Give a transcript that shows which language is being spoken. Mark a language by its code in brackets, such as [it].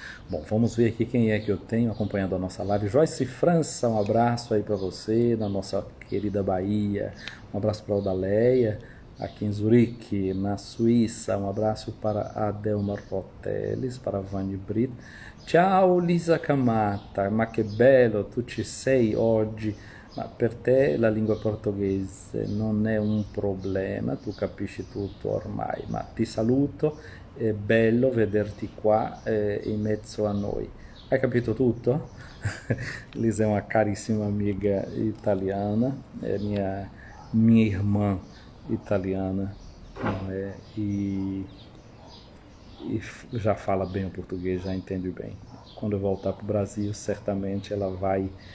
[pt] Bom, vamos ver aqui quem é que eu tenho acompanhando a nossa live. Joyce França, um abraço aí para você, na nossa querida Bahia. Um abraço para a Odaleia, aqui em Zurique, na Suíça. Um abraço para a Delma Roteles, para a Vani Brito. [it] Ciao Lisa Camata, ma che bello, tu ci sei oggi. Ma per te la lingua portoghese non è un problema, tu capisci tutto ormai, ma ti saluto, è bello vederti qua in mezzo a noi. Hai capito tutto? [pt] Lisa é uma caríssima amiga italiana, é minha irmã italiana, não é? E já fala bem o português, já entende bem. Quando eu voltar para o Brasil, certamente ela vai